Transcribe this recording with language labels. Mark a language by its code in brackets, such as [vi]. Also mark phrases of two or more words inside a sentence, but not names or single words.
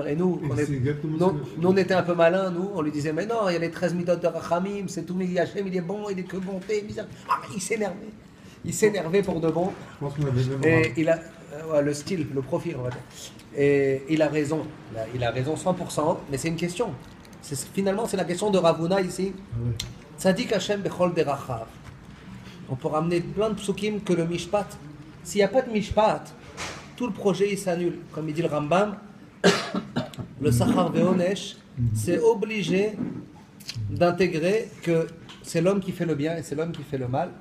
[fr] Et nous, on était un peu malins, nous, on lui disait, mais non, il y a les 13 midot de Rachamim, c'est tout, mais Hachem, il est bon, il est que bonté, misère. Ah, il s'énervait. Il s'énervait pour de bon. Je pense qu'on avait même Et il a le style, le profil, on va dire. Et il a raison. Il a raison 100%, mais c'est une question. Finalement, c'est la question de Ravuna ici. [he] צדיק השם בכל דרכיו. [fr] On peut ramener plein de psukim que le mishpat. S'il n'y a pas de mishpat, tout le projet il s'annule. Comme il dit le Rambam, le [he] שכר ועונש, [fr] c'est obligé d'intégrer que c'est l'homme qui fait le bien et c'est l'homme qui fait le mal.